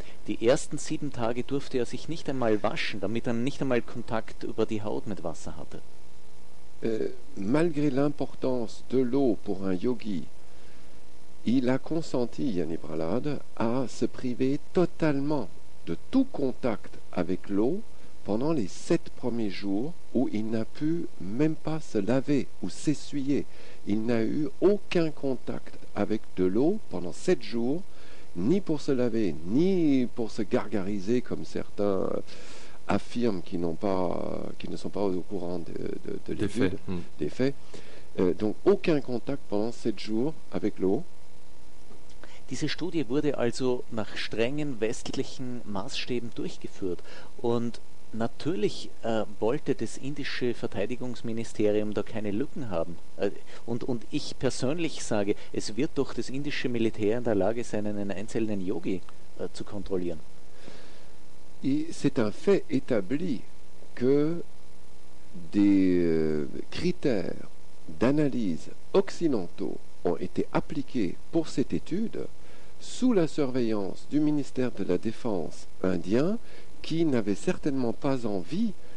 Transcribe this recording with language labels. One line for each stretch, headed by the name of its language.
German: Die ersten 7 Tage durfte er sich nicht einmal waschen, damit er nicht einmal Kontakt über die Haut mit Wasser hatte.
French: Malgré l'importance de l'eau pour un yogi, il a consenti, Jani Pralat, à se priver totalement de tout contact avec l'eau pendant les 7 premiers jours où il n'a pu même pas se laver ou s'essuyer. Il n'a eu aucun contact avec de l'eau pendant 7 jours, ni pour se laver, ni pour se gargariser, comme certains affirment qu'ils ne sont pas au courant de l'étude, des faits. Donc aucun contact pendant 7 jours avec l'eau.
German: Diese Studie wurde also nach strengen westlichen Maßstäben durchgeführt. Und natürlich wollte das indische Verteidigungsministerium da keine Lücken haben. Und ich persönlich sage, es wird doch das indische Militär in der Lage sein, einen einzelnen Yogi zu kontrollieren.
French: C'est un fait établi que des critères d'analyse occidentaux ont été appliqués pour cette étude sous la surveillance du ministère de la Défense indien, qui n'avait certainement pas envie